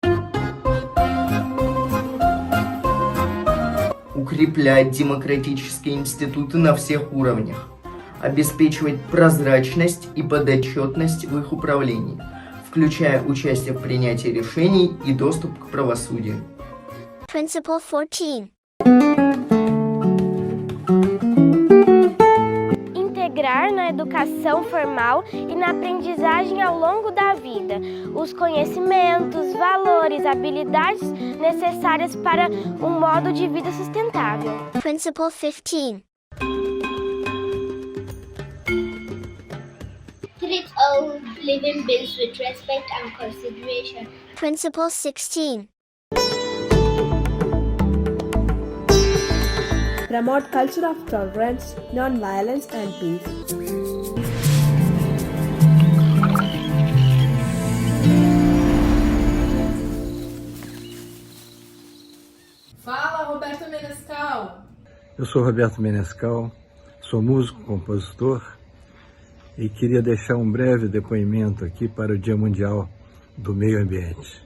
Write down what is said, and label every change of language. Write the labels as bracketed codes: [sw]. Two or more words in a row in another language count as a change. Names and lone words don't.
[ru] Укреплять демократические институты на всех уровнях. Обеспечивать прозрачность и подотчетность в их управлении, включая участие в принятии решений и доступ к правосудию. [en] Principle 14. [pt] Integrar na educação formal e na aprendizagem ao longo da vida os conhecimentos, valores, habilidades necessárias para um modo de vida sustentável. [en] Principle 15. Treat all living beings with respect and consideration. Principle 16. Promote culture of tolerance, non-violence and peace. [pt] Fala, Roberto Menescal! Eu sou Roberto Menescal, sou músico, compositor e queria deixar um breve depoimento aqui para o Dia Mundial do Meio Ambiente.